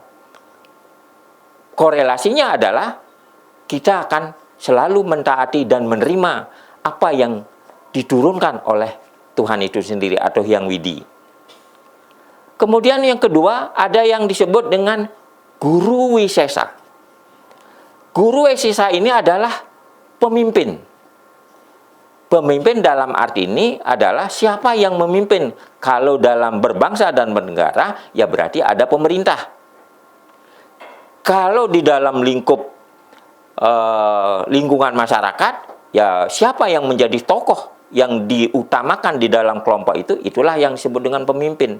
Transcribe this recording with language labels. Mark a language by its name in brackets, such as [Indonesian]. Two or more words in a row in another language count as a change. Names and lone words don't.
[Indonesian] Korelasinya adalah kita akan selalu mentaati dan menerima apa yang diturunkan oleh Tuhan itu sendiri atau Hyang Widi. Kemudian yang kedua, ada yang disebut dengan guru wisesa. Guru wisesa ini adalah pemimpin. Pemimpin dalam arti ini adalah siapa yang memimpin. Kalau dalam berbangsa dan bernegara, ya berarti ada pemerintah. Kalau di dalam lingkungan masyarakat, ya siapa yang menjadi tokoh yang diutamakan di dalam kelompok itu, itulah yang disebut dengan pemimpin.